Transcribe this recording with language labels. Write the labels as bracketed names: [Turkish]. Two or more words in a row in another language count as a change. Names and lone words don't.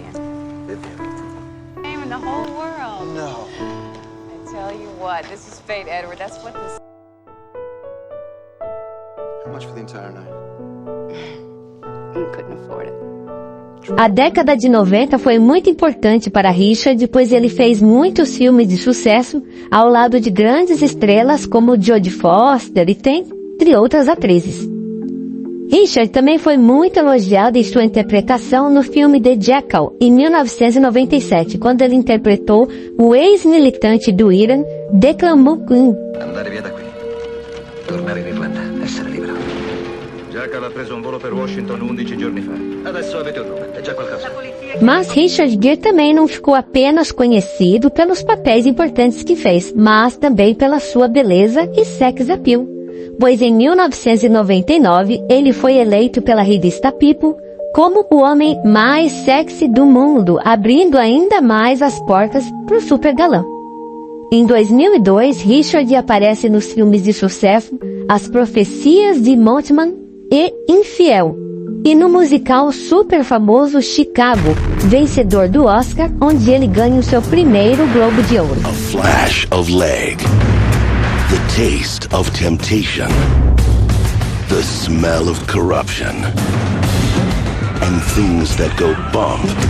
[Portuguese] A década de 90 foi muito importante para Richard, pois ele fez muitos filmes de sucesso ao lado de grandes estrelas como Jodie Foster e entre outras atrizes. Richard também foi muito elogiado em sua interpretação no filme The Jackal, em 1997, quando ele interpretou o ex-militante do Irã, Declan Mukwege. [Italian] Andare via da qui. Tornare in Irlanda, essere libero. Jackal ha preso un volo per Washington 11 giorni fa. Adesso avete un nome, è già qualcosa. [Portuguese] Mas Richard Gere também não ficou apenas conhecido pelos papéis importantes que fez, mas também pela sua beleza e [English] sex appeal. [Portuguese] Pois em 1999, ele foi eleito pela revista People como o homem mais sexy do mundo, abrindo ainda mais as portas para o super galã. Em 2002, Richard aparece nos filmes de sucesso As Profecias de Mothman e Infiel, e no musical super famoso Chicago, vencedor do Oscar, onde ele ganha o seu primeiro Globo de Ouro. [English] A flash of leg. The taste of temptation, the smell of corruption, and things that go bump.